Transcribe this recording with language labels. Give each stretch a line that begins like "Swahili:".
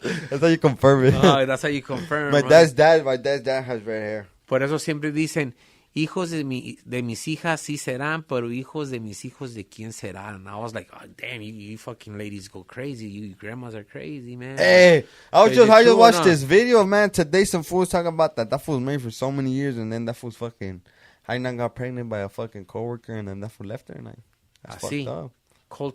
English: That's how you confirm it. Oh, that's how you confirm. My dad's dad has red hair.
Spanish: Por eso siempre dicen, hijos de mis hijas sí serán, pero hijos de mis hijos de quién serán.
English: I was like, oh, damn, you fucking ladies go crazy. You grandmas are crazy, man. Hey, I just watched this video, man. Today some fools talking about that fool was married for so many years, and then that fool's fucking Hainan got pregnant by a fucking coworker, and then that fool left her, and that's fucked up. Cold